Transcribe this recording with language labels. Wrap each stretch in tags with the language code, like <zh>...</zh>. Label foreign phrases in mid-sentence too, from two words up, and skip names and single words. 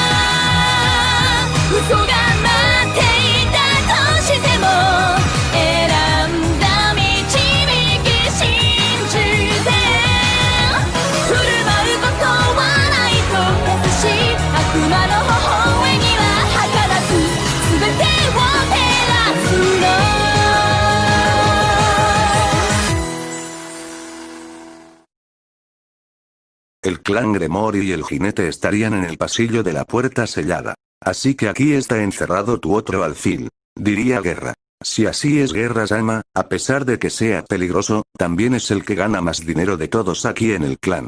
<ja>嘘が待っていたとしても選んだ導き信じて振る舞うことはないと優しい悪魔の微笑みは計らず全てを照らすの</ja> <es>El clan Gremory y el jinete estarían en el pasillo de la puerta sellada. Así que aquí está encerrado tu otro alfil. Diría Guerra. Si así es Guerra-sama, a pesar de que sea peligroso, también es el que gana más dinero de todos aquí en el clan.</es>